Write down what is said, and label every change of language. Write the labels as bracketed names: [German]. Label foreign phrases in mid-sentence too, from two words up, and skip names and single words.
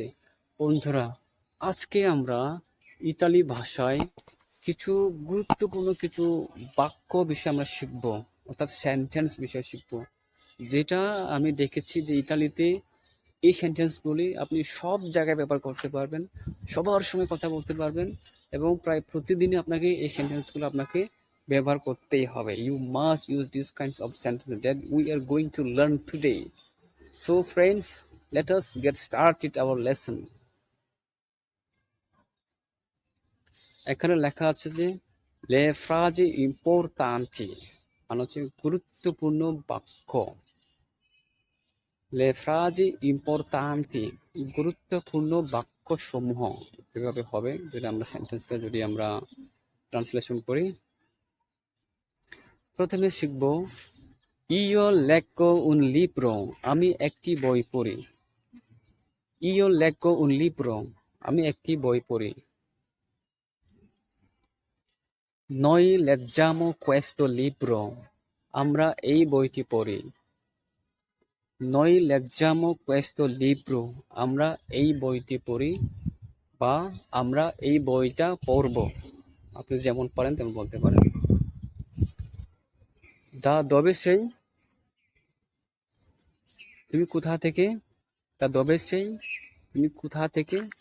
[Bangla] বন্ধুরা, আজকে আমরা ইতালি ভাষায় কিছু গুরুত্বপূর্ণ কিছু বাক্য বিষয় আমরা শিখব, অর্থাৎ সেন্টেন্স বিষয় শিখব, যেটা আমি দেখেছি যে ইতালিতে এই সেন্টেন্সগুলি আপনি সব জায়গায় ব্যবহার করতে পারবেন, সবার সময় কথা বলতে পারবেন, এবং প্রায় প্রতিদিনই আপনাকে এই সেন্টেন্সগুলো আপনাকে ব্যবহার করতেই হবে। [English] You must use this kinds of sentence that we are going to learn today. So friends, let us get started our lesson. [Bangla] এখানে লেখা আছে যে [Italian] Le frasi importanti, [Bangla] মানে হচ্ছে গুরুত্বপূর্ণ বাক্য। [Italian] Le frasi importanti, [Bangla] গুরুত্বপূর্ণ বাক্যসমূহ এভাবে হবে যদি আমরা সেন্টেন্সটা যদি আমরা ট্রান্সলেশন করি। প্রথমে শিখব [Italian] Io leggo un libro, [Bangla] আমি একটি বই পড়ি। [Italian] Io leggo un libro, [Bangla] আমি একটি বই পড়ি। [Italian] Noi leggiamo questo libro, [Bangla] আমরা এই বইটি পড়ি। [Italian] Noi leggiamo questo libro, [Bangla] আমরা এই বইটি পড়ি, বা আমরা এই বইটা পড়ব। আপনি যেমন পারেন তেমন বলতে পারেন। [Italian] Da dove sei, [Bangla] তুমি কোথা থেকে? [Italian] Da dove sei, [Bangla] তুমি কোথা থেকে?